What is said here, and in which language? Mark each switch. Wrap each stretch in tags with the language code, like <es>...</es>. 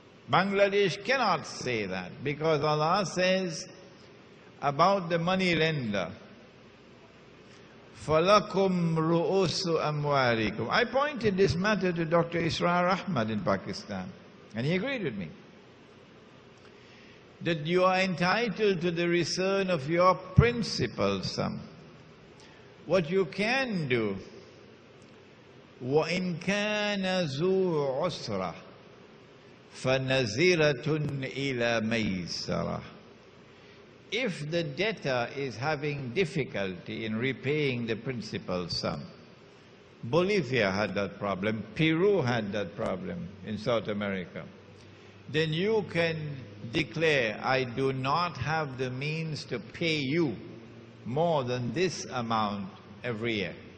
<en>Bangladesh cannot say that, because Allah says about the money lender,</en> <ar>فَلَكُمْ رُؤُوسُ أَمْوَالِكُمْ.</ar> <en>I pointed this matter to Dr. Israr Ahmad in Pakistan, and he agreed with me, that you are entitled to the return of your principal sum. What you can do,</en> <ar>وَإِنْ كَانَ ذُو عُسْرَةٍ فَنَزِرَةٌ إِلَى مَيْسَرَةٍ.</ar> <en>If the debtor is having difficulty in repaying the principal sum, Bolivia had that problem, Peru had that problem in South America. then you can declare, I do not have the means to pay you more than this amount every year.</en>